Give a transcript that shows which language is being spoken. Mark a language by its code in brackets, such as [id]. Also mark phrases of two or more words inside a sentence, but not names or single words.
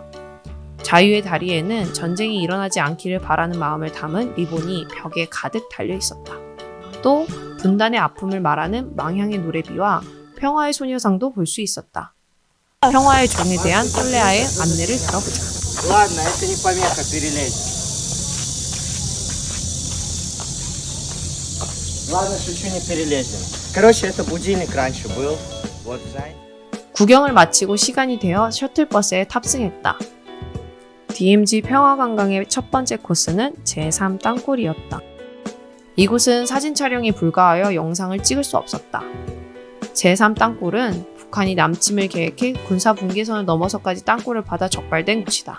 [ko] 자유의 다리에는 전쟁이 일어나지 않기를 바라는 마음을 담은 리본이 벽에 가득 달려 있었다. 또 분단의 아픔을 말하는 망향의 노래비와 평화의 소녀상도 볼 수 있었다. 평화의 종에 대한 톨레아의 안내를 들어보자. [ru] Ладно, это не помеха, перелезь. Ладно, шучу, не перелезем. Короче, это будильник раньше был. Вот зай. [ko] 구경을 마치고 시간이 되어 셔틀버스에 탑승했다. DMZ 평화관광의 첫 번째 코스는 제3 땅굴이었다. 이곳은 사진 촬영이 불가하여 영상을 찍을 수 없었다. 제3 땅굴은 북한이 남침을 계획해 군사 분계선을 넘어서까지 땅굴을 받아 적발된 곳이다.